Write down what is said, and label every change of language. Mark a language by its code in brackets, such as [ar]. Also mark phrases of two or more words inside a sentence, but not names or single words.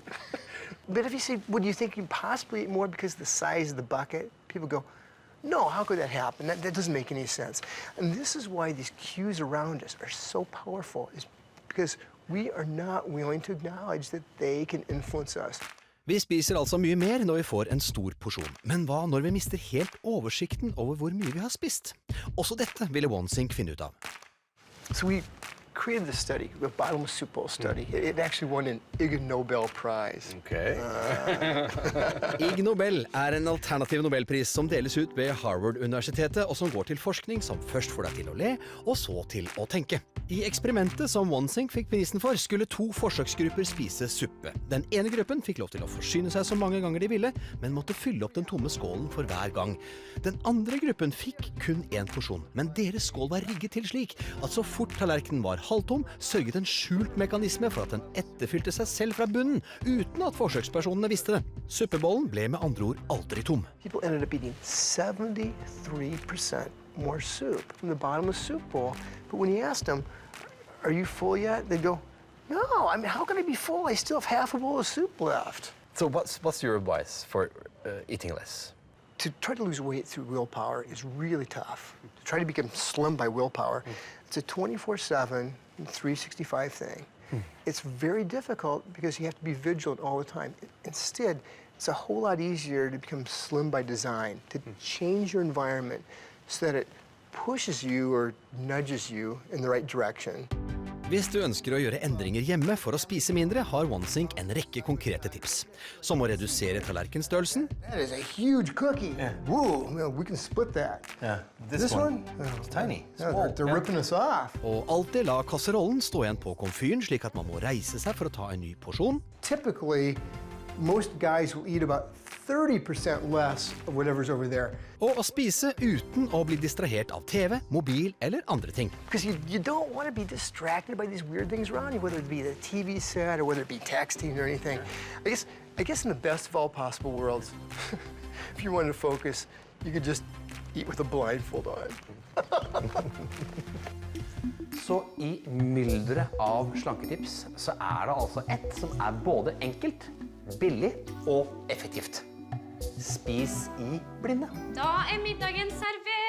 [en] But if you say, would you think you possibly eat more because of the size of the bucket? People go, no, how could that happen? That doesn't make any sense. And this is why these cues around us are so powerful, is because we are not willing to acknowledge that they can influence us. [no] Vi spiser altså mye mer når vi får en stor porsjon. Men hva når vi mister helt oversikten over hvor mye vi har spist? Også dette ville Wansink finne ut av. [en] So we created this study, the bottomless soup bowl study. It actually won an Ig Nobel Prize. Okay. [no] Ig Nobel en alternativ nobelpris som deles ut ved Harvard-universitetet, og som går til forskning som først får deg til å le, og så til å tenke. I eksperimentet som Wansink fikk prisen for, skulle 2 forsøksgrupper spise suppe. Den ene gruppen fikk lov til å forsyne seg så mange ganger de ville, men måtte fylle opp den tomme skålen for hver gang. Den andre gruppen fikk kun 1 porsjon, men deres skål var rigget til slik at så fort tallerkenen var halvtom, sørget en skjult mekanisme for at den etterfylte seg selv fra bunnen, uten at forsøkspersonene visste det. Suppebollen ble med andre ord aldri tom. [en] People ended up eating 73% more soup from the bottomless soup bowl. But when you asked them, are you full yet? They'd go, no, I mean, how can I be full? I still have half a bowl of soup left. So what's your advice for eating less? To try to lose weight through willpower is really tough. To try to become slim by willpower, it's a 24/7, 365 thing. It's very difficult because you have to be vigilant all the time. Instead, it's a whole lot easier to become slim by design, to change your environment so that it pushes you or nudges you in the right direction. [no] Hvis du ønsker å gjøre endringer hjemme for å spise mindre, har Wansink en rekke konkrete tips. Som å redusere tallerkenstørrelsen. [en] That is a huge cookie. Yeah. Whoa, we can split that. Yeah, this one? It's tiny. Yeah, they're ripping us off. [no] Og alltid la kasserollen stå igjen på komfyren, slik at man må reise seg for å ta en ny porsjon. [en] Typically, most guys will eat about 30% less of whatever's over there. [no] Og å spise uten å bli distrahert av TV, mobil eller andre ting. [en] Because you don't want to be distracted by these weird things around you, whether it be the TV set or whether it be texting or anything. I guess in the best of all possible worlds, if you wanted to focus, you could just eat with a blindfold on. [no] Så i myldret av slanketips så det altså ett som både enkelt, billig og effektivt. Spis i blinde. Da middagen servert.